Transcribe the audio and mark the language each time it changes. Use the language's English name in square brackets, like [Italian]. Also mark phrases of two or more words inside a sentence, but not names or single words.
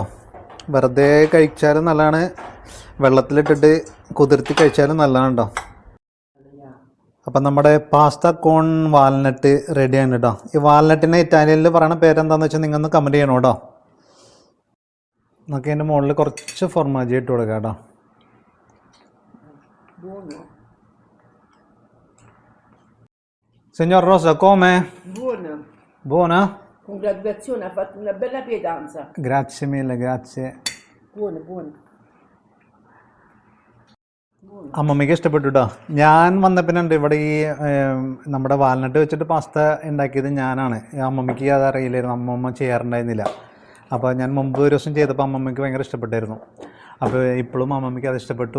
[Malayalam] വെറുതെ കഴിച്ചാലും നല്ലതാണ്, വെള്ളത്തിലിട്ടിട്ട് കുതിർത്തി കഴിച്ചാലും നല്ലതാണ് കേട്ടോ. അപ്പം നമ്മുടെ [Italian] pasta con [Malayalam] വാൽനട്ട് റെഡിയാണ് കേട്ടോ. ഈ വാൽനട്ടിനെ ഇറ്റാലിയനിൽ പറയുന്ന പേരെന്താണെന്ന് വെച്ചാൽ നിങ്ങളൊന്ന് കമൻറ്റ് ചെയ്യണം കേട്ടോ. നമുക്ക് അതിൻ്റെ മുകളിൽ കുറച്ച് ഫോർമാജി ഇട്ട് കൊടുക്കാം കേട്ടോ. [Italian] Signor Rosa, come? Buona. Buona? Congratulazioni, ha fatto una bella pietanza. Grazie mille, grazie. Buona, buona. [Malayalam] അമ്മമ്മയ്ക്ക് ഇഷ്ടപ്പെട്ടു കേട്ടോ. ഞാൻ വന്നപ്പിനുണ്ട് ഇവിടെ ഈ നമ്മുടെ വാൽനട്ട് വെച്ചിട്ട് പാസ്ത ഉണ്ടാക്കിയത് ഞാനാണ്. അമ്മമ്മയ്ക്ക് അത് അറിയില്ലായിരുന്നു, അമ്മമ്മ ചെയ്യാറുണ്ടായിരുന്നില്ല. അപ്പോൾ ഞാൻ മുമ്പ് ഒരു ദിവസം ചെയ്തപ്പോൾ അമ്മമ്മയ്ക്ക് ഭയങ്കര ഇഷ്ടപ്പെട്ടായിരുന്നു. അപ്പോൾ ഇപ്പോഴും അമ്മമ്മയ്ക്ക് അത് ഇഷ്ടപ്പെട്ടു.